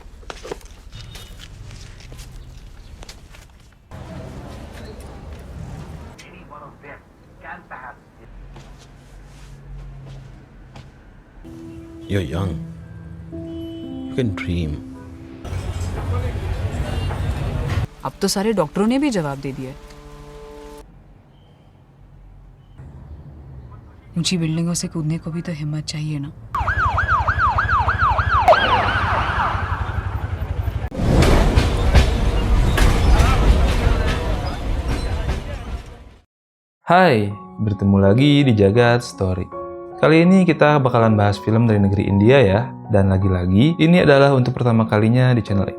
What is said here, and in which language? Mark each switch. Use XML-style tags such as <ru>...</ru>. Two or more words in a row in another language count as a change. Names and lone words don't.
<en>You're young. You can dream.</en> <hi>अब तो सारे डॉक्टरों ने भी जवाब दे दिया। ऊंची बिल्डिंगों से कूदने को भी तो हिम्मत चाहिए ना।</hi> <id>Hai, bertemu lagi di Jagat Story. Kali ini kita bakalan bahas film dari negeri India ya, dan lagi-lagi ini adalah untuk pertama kalinya di channel ini.</id>